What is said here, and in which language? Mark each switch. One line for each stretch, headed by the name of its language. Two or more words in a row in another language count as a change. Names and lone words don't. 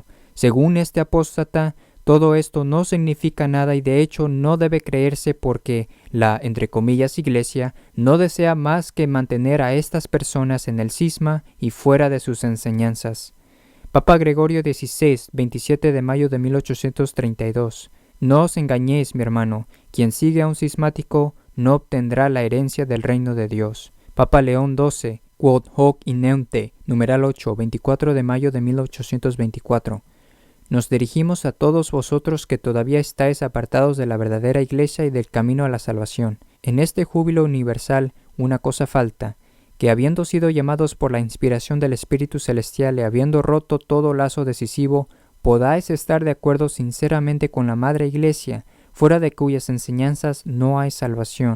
Spanish: Según este apóstata, todo esto no significa nada y de hecho no debe creerse porque la, entre comillas, Iglesia no desea más que mantener a estas personas en el cisma y fuera de sus enseñanzas. Papa Gregorio XVI, 27 de mayo de 1832. No os engañéis, mi hermano, quien sigue a un cismático no obtendrá la herencia del reino de Dios. Papa León XII, Quod hoc ineunte, numeral 8, 24 de mayo de 1824. Nos dirigimos a todos vosotros que todavía estáis apartados de la verdadera Iglesia y del camino a la salvación. En este júbilo universal una cosa falta, que habiendo sido llamados por la inspiración del Espíritu Celestial y habiendo roto todo lazo decisivo, podáis estar de acuerdo sinceramente con la Madre Iglesia, fuera de cuyas enseñanzas no hay salvación.